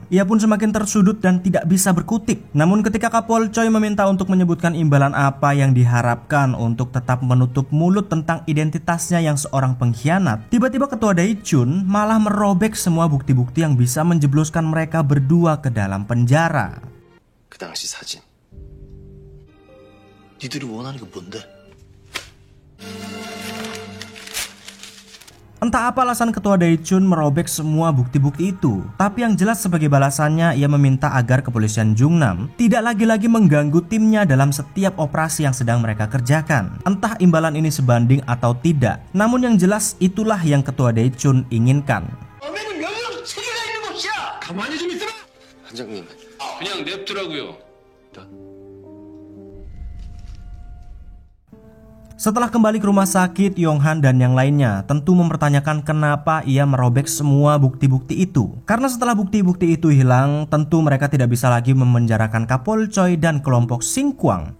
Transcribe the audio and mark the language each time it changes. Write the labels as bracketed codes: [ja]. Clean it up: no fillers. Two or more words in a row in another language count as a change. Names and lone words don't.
[id] Ia pun semakin tersudut dan tidak bisa berkutik. Namun ketika Kapol Choi meminta untuk menyebutkan imbalan apa yang diharapkan untuk tetap menutup mulut tentang identitasnya yang seorang pengkhianat, tiba-tiba Ketua Dae-chun malah merobek semua bukti-bukti yang bisa menjebloskan mereka berdua ke dalam penjara. [ko] 그 당시 사진. 니들이 원하는 게 뭔데? [id] Entah apa alasan Ketua Dae-chun merobek semua bukti-bukti itu, tapi yang jelas sebagai balasannya ia meminta agar kepolisian Jungnam tidak lagi-lagi mengganggu timnya dalam setiap operasi yang sedang mereka kerjakan. Entah imbalan ini sebanding atau tidak, namun yang jelas itulah yang Ketua Dae-chun inginkan. [ko] 어메는 명령 체계가 있는 곳이야. 가만히 좀 있어라. 반장님, 그냥 냅두라고요. [id] Setelah kembali ke rumah sakit, Yong-han dan yang lainnya tentu mempertanyakan kenapa ia merobek semua bukti-bukti itu. Karena setelah bukti-bukti itu hilang, tentu mereka tidak bisa lagi memenjarakan Kapol Choi dan kelompok Singkwang.